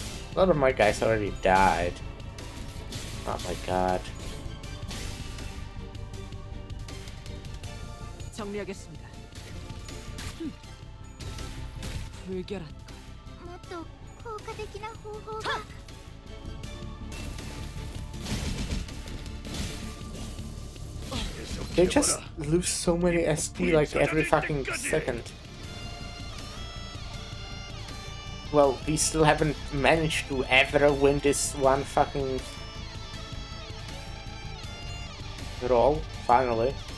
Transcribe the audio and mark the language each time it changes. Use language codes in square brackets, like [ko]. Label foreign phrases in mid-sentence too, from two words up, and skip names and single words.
[en] A lot of my guys already died. Oh my god. [ko] 정리하겠습니다. 불결한 것. [ja] もっと効果的な方法が。 [en] They just lose so many SP like every fucking second. Well, we still haven't managed to ever win this one fucking roll, finally.